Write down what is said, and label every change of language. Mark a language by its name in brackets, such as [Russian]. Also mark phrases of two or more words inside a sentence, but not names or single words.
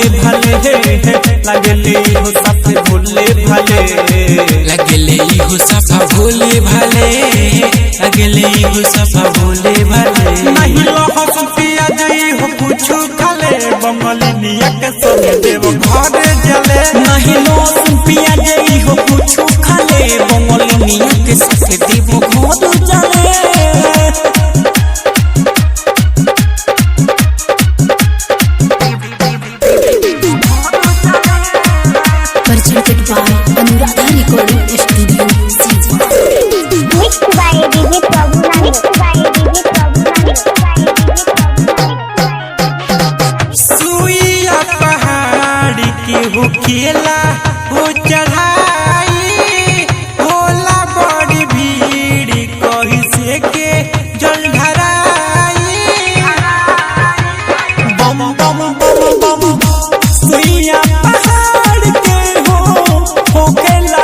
[Bhojpuri] भले लगले हो सफा भोले भले लगले हो सफा भोले भले लगले हो सफा भोले भले नहीं लो हंसिया जई हो कुछ बंगलिनिया के संगे देव घर जले नहीं लो पिया गई हो कुछ खाले बंगलिनिया के संगे देव घर जले [English] presented by Anuradha Recording Studio, Siva. Mixed by DJ Prabhuna, mixed by DJ Prabhuna, mixed by DJ [Bhojpuri] हो खेला हो चढ़ाई होला बड़ी भीड़ कही से के जल ढराई बम बम बम बम सुइया पहाड़ के हो खेला